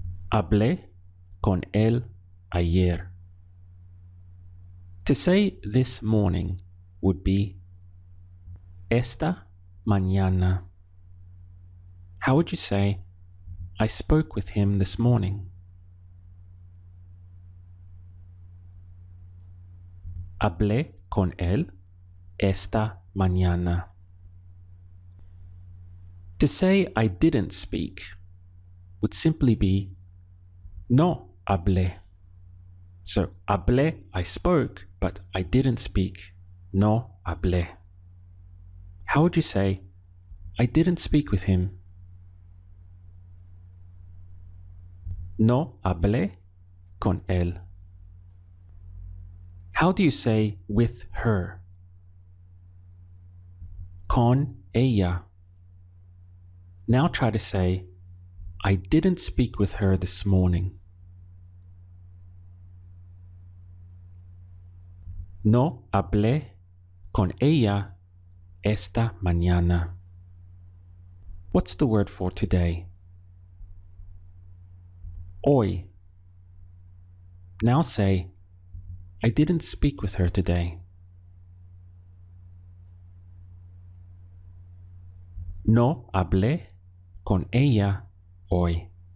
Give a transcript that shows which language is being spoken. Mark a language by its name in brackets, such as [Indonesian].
[Spanish] Hablé con él ayer. [English] To say this morning would be [Spanish] esta mañana. [English] How would you say I spoke with him this morning? [Spanish] Hablé con él esta mañana. [English] To say I didn't speak would simply be [Spanish] no hablé. [English] So [Spanish] hablé, [English] I spoke, but I didn't speak. [Spanish] No hablé. [English] How would you say I didn't speak with him? [Spanish] No hablé con él. [English] How do you say with her? [Spanish] Con ella. [English] Now try to say I didn't speak with her this morning. [Spanish] No hablé con ella esta mañana. [English] What's the word for today? [Spanish] Hoy. [English] Now say I didn't speak with her today. [Spanish] No hablé con ella hoy.